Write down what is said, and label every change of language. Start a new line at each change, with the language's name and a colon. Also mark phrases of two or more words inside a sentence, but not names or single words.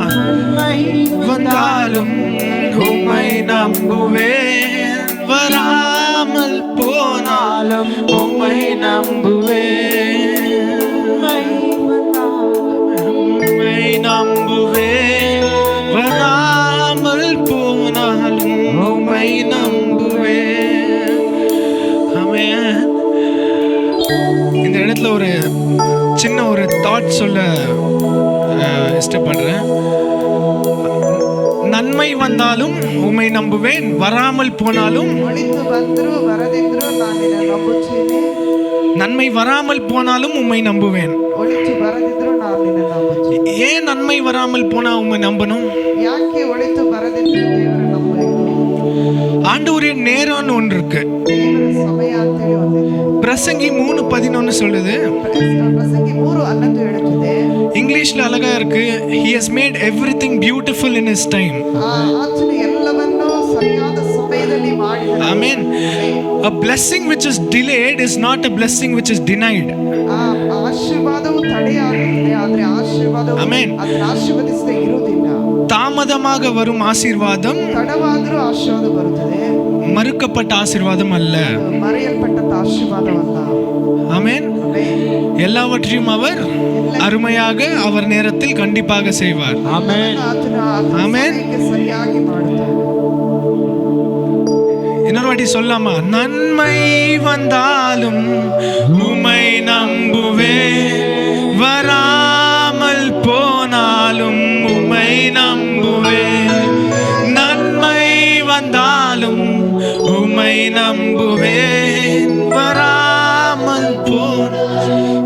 Tamil: வந்தாலும் உம்மை நம்புவேன், வராமல் போனாலும் உம்மை நம்புவேன், உம்மை நம்புவேன், வராமல் போனாலும் உம்மை நம்புவேன். ஆமென். இந்த இடத்துல ஒரு சின்ன ஒரு தாட் சொல்ல இஷ்டப்படுறேன். நன்மை வந்தாலும் உம்மை நம்புவேன், வராமல் போனாலும்
Kannada: ಒಳಿತು ಬಂದ್ರು ಬರದಿದ್ರು ನಾನು ನಿನ್ನ ನಂಬುತ್ತೇನೆ.
Tamil: நன்மை வராமல் போனாலும் உம்மை நம்புவேன்.
Kannada: ಒಳಿತು ಬರದಿದ್ರು ನಾನು ನಿನ್ನ ನಂಬುತ್ತೇನೆ.
Tamil: ஏன் நன்மை வராமல் போனா உம்மை நம்பணும்?
Kannada: ಯಾಕೆ ಒಳಿತು ಬರದಿದ್ರು ದೇವರ ನಂಬಬೇಕು?
Tamil: ஆண்டவருடைய நேரம்னு ஒன்று இருக்கு.
Kannada: ದೇವರ ಸಮಯ ಅಂತೇಳಿ ಒಂದಿದೆ.
Tamil: பிரசங்கி 3:11 சொல்லுது.
Kannada: ಪ್ರಸಂಗಿ 3:11 ಹೇಳುತ್ತದೆ.
Tamil: இங்கிலீஷ்ல அழகா இருக்கு.
English: He has made everything beautiful in his time.
Kannada: ಆತನು ಎಲ್ಲವನ್ನೂ ಸರಿಯಾದ ಸಮಯದಲ್ಲಿ ಮಾಡಿದನು.
English: Amen. A blessing which is delayed is not a blessing which is denied.
Kannada: ಆಶೀರ್ವಾದವು ತಡೆಯಾಗುತ್ತದೆ, ಆದರೆ ಆಶೀರ್ವಾದವು
English: Amen.
Kannada: ಅದನ್ನು ಆಶೀರ್ವದಿಸದೆ ಇರುವುದಿಲ್ಲ.
Tamil: தாமதமாக வரும் ஆசீர்வாதம்
Kannada: ತಡವಾದರೂ ಆಶೀರ್ವಾದ ಬರುತ್ತದೆ,
Tamil: மறுக்கப்பட்ட ஆசீர்வாதம் அல்ல.
Kannada: ಮರೆಯಲ್ಪಟ್ಟ ಆಶೀರ್ವಾದವಲ್ಲ.
Tamil: ஆமென். எல்லாவற்றையும் அவர் அருமையாக அவர் நேரத்தில் கண்டிப்பாக செய்வார். ஆமென். ஆமென்.
Kannada: ಸರಿಯಾಗಿ ಮಾಡುತ್ತಾನೆ.
Tamil: இன்னொரு வாட்டி சொல்லாமா? நன்மை வந்தாலும் உம்மை நம்புவேன், வராமல் போனாலும் உம்மை நம்புவேன், நன்மை வந்தாலும் உம்மை நம்புவேன், வராமல் போனாலும்